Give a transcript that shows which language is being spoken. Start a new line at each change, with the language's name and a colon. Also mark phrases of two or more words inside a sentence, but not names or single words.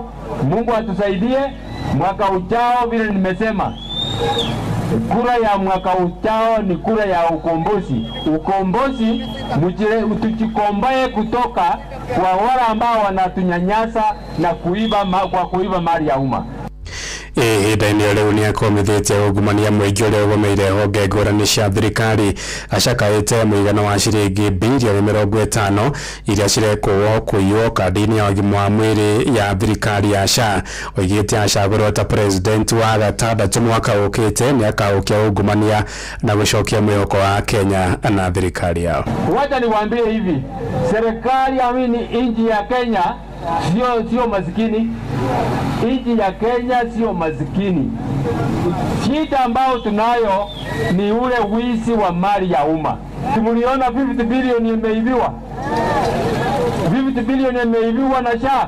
Swahili: Mungu atusaidie mwaka ujao, vile nimesema. Kura ya mwaka ujao ni kura ya ukombozi. Ukombozi tujikomboe kutoka kwa wale ambao wanatunyanyasa na kuiba mali ya umma.
Kikuyu: Ihinda-inĩ rĩu nĩakomithĩtie ungumania mũingĩ ũrĩa ũgũmĩire honge ngũrani cia thirikari. Acakaĩte mũigana wa ciringi bilioni 50 iria cirekwo kũiywo kandi-inĩ ya ũgima wa mwĩrĩ ya thirikari ya SHA. Oigĩte acagũrwo ta president wa gatandatũ mwaka ũkĩte nĩakaũkia ungumania na gũcokia mwĩhoko wa Kenya na thirikari yao.
Swahili: Wacha niwaambie hivi, serikali nchi ya Kenya sio maskini. Nchi ya Kenya sio maskini. Shida ambao tunayo ni ule wizi wa mali ya umma. Tuliona 50 bilioni imeibiwa. 50 bilioni imeibiwa na SHA.